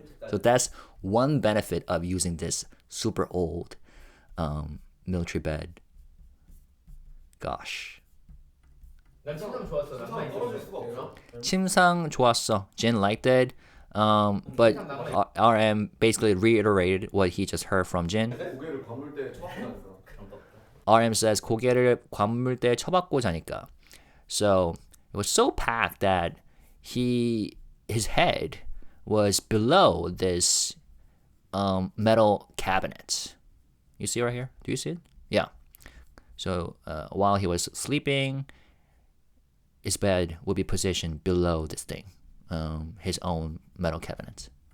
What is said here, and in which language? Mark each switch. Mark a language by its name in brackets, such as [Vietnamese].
[English] So that's one benefit of using this super old military bed. Gosh. [Korean] 난 침상 좋았어. 난 침상 떨어질 수가 없어. 침상 좋았어. [English] Jin liked it. But RM basically reiterated what he just heard from Jin. [Korean] 고개를 과물대에 쳐박는다니까. [English] RM says [Korean] 고개를 관물대에 쳐박고 자니까. [English] So it was so packed that his head was below this metal cabinet. You see right here? Do you see it? Yeah. So while he was sleeping, his bed would be positioned below this thing, his own metal cabinet.